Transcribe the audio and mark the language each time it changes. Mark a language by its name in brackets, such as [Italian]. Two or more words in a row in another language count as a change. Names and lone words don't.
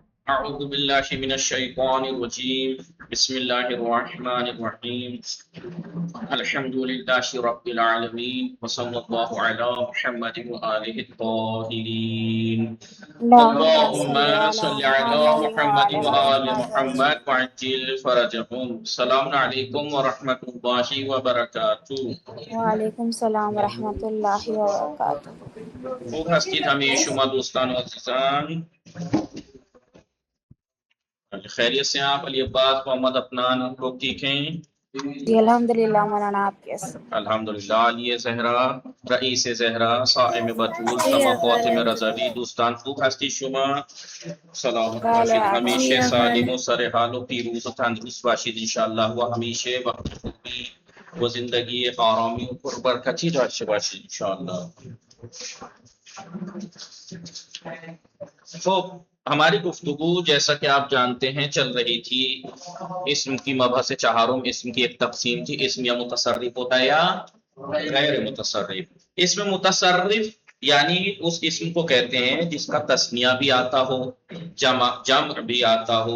[Arabic] أعوذ بالله من الشيطان الرجيم بسم الله الرحمن الرحيم الحمد لله رب العالمين وصلى الله على محمد وآله الطاهرين اللهم اللهم صل على صل على محمد محمد وعلى وآل محمد محمد وعجل فرجهم السلام عليكم ورحمة الله وبركاته وعلیکم السلام ورحمۃ اللہ وبرکاتہ۔ [Persian] خوب هستید همه شما دوستان و عزیزان؟ [Urdu] خیریت سے ہیں آپ؟ علی عباس محمد افنان لوگ ٹھیک ہیں؟ جی الحمدللہ مولانا، آپ کیسے؟ [Persian] الحمدللہ۔ علی زہرا، رئیس زہرا، صائم بطول، تمام خواتین رضوی دوستان خوب هستی شما؟ سلام باشید، همیشه سالم و سرحال و پیروز و تندرست باشید انشاءاللہ و همیشه وقت خوبی و زندگی آرامی و پربرکتی داشته باشید انشاءاللہ۔ [Urdu] خب ہماری گفتگو جیسا کہ آپ جانتے ہیں چل رہی تھی اسم کی مبحث چہارم، اسم کی ایک تقسیم تھی، اسم یا متصرف ہوتا ہے یا غیر متصرف۔ اسم متصرف یعنی اس اسم کو کہتے ہیں جس کا تثنیہ بھی آتا ہو، جمع بھی آتا ہو۔